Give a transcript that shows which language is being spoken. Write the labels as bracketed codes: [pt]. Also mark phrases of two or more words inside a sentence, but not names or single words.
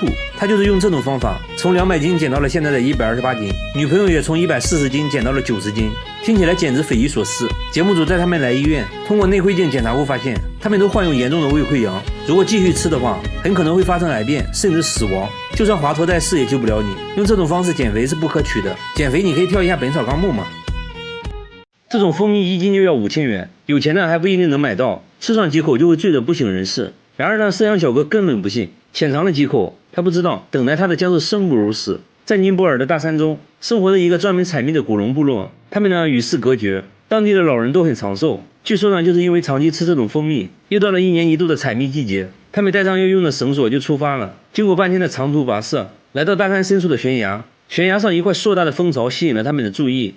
[zh] 他就是用這種方法從200斤減到了現在的128斤，女朋友也從140斤減到了90斤，聽起來簡直匪夷所思。節目組帶他們來醫院，通過內窺鏡檢查後發現他們都患有嚴重的胃潰瘍，如果繼續吃的話很可能會發生癌變甚至死亡，就算華佗在世也救不了你。用這種方式減肥是不可取的，減肥你可以跳一下本草綱目嘛。這種蜂蜜1斤就要5000元，有錢的還不一定能買到，吃上幾口就會醉得不省人事。然而呢，摄像小哥根本不信，淺嘗了幾口，他不知道等待他的將是生不如死。在尼泊爾的大山中生活着一個專門採蜜的古龍部落，他們呢與世隔絕，當地的老人都很長壽，據說呢就是因為長期吃這種蜂蜜。又到了1年1度的採蜜季節，他們帶上要用的繩索就出發了。經過半天的長途跋涉，來到大山深處的懸崖，懸崖上一塊碩大的蜂巢吸引了他們的注意。